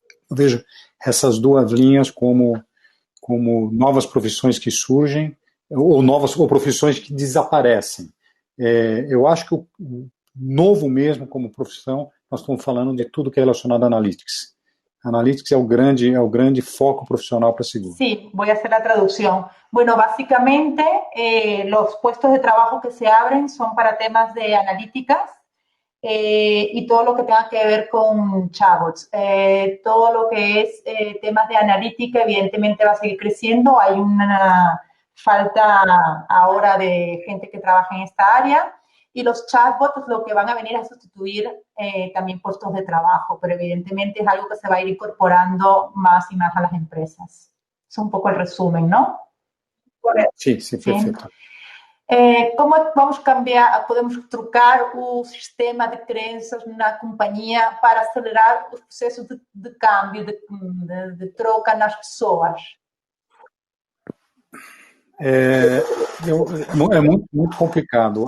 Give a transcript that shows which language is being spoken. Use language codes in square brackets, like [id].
[pt] Eu vejo essas duas linhas como novas profissões que surgem ou profissões que desaparecem. Eu acho que o novo mesmo como profissão, nós estamos falando de tudo que é relacionado a analytics. Analytics é o grande foco profissional para seguir. [es] Sí, voy a hacer la traducción. Bueno, básicamente los puestos de trabajo que se abren son para temas de analíticas y todo lo que tenga que ver con chatbots. Todo lo que es temas de analítica evidentemente va a seguir creciendo. Hay una falta ahora de gente que trabaja en esta área. Y los chatbots lo que van a venir a sustituir también puestos de trabajo, pero evidentemente es algo que se va a ir incorporando más y más a las empresas. Es un poco el resumen, ¿no? Sí, perfecto. [pt] Como vamos podemos trocar o sistema de crenças na companhia para acelerar os processos de câmbio, de troca nas pessoas? É muito complicado.